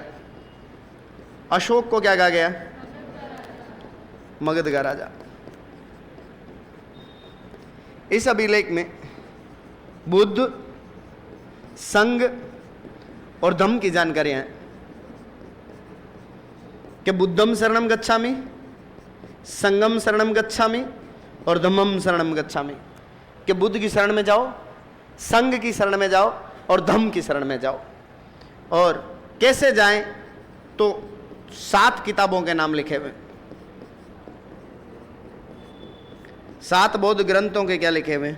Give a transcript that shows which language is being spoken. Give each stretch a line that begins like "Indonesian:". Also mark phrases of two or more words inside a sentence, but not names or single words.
Hindi: अशोक को क्या कहा गया? मगध का राजा। इस अभिलेख में बुद्ध, संघ और धम्म की जानकारियां हैं कि
Pali: बुद्धम शरणम गच्छामि, संगम शरणम गच्छामि
Hindi: और
Pali: धम्मम शरणम गच्छामि।
Hindi: कि बुद्ध की शरण में जाओ, संघ की शरण में जाओ और धम्म की शरण में जाओ। और कैसे जाएं? तो 7 किताबों के नाम लिखे हुए, 7 बौद्ध ग्रंथों के क्या लिखे हुए।